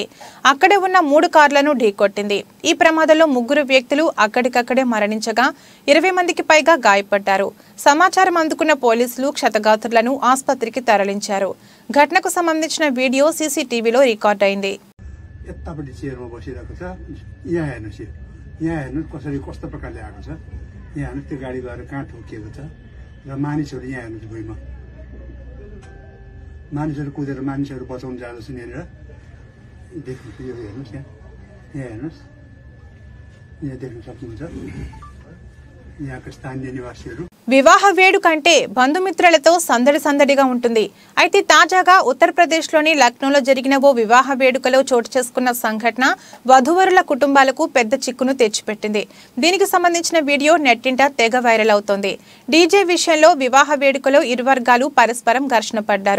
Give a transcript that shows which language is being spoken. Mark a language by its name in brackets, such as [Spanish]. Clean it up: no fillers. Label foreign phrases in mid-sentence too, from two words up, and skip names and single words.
[Telugu] అక్కడే ఉన్న 3 కార్లను ఢీకొట్టింది. ఈ ప్రమాదంలో 3 వ్యక్తులు అక్కడికక్కడే మరణించగా 20 మందికి పైగా గాయపడ్డారు. సమాచారం అందుకున్న పోలీసులు క్షతగాత్రులను ఆసుపత్రికి తరలించారు. ఘటనకు సంబంధించిన వీడియో CCTVలో రికార్డ్ అయింది. [Nepali] यहाँ हेर्नु त्यो गाडी गएर कहाँ ठोकिएको छ र मानिसहरू यहाँ हेर्नुहोस् भुइँमा मानिसहरू कुदेर मानिसहरू बचाउन जाँदैछन् यहाँनिर देख्नु यो हेर्नुहोस् यहाँ हेर्नुहोस् यहाँ देख्न सक्नुहुन्छ यहाँका स्थानीय निवासीहरू. [Telugu] వివాహ వేడుక అంటే బంధుమిత్రులతో సందడిగా ఉంటుంది. అయితే తాజాగా ఉత్తరప్రదేశ్లోని లక్నోలో జరిగిన ఓ వివాహ వేడుకలో చోటు చేసుకున్న సంఘటన వధూవరుల కుటుంబాలకు పెద్ద చిక్కును తెచ్చిపెట్టింది. దీనికి సంబంధించిన వీడియో నెట్టింట తెగ వైరల్ అవుతోంది. డీజే విషయంలో వివాహ వేడుకలో ఇరు వర్గాలు పరస్పరం ఘర్షణ పడ్డారు.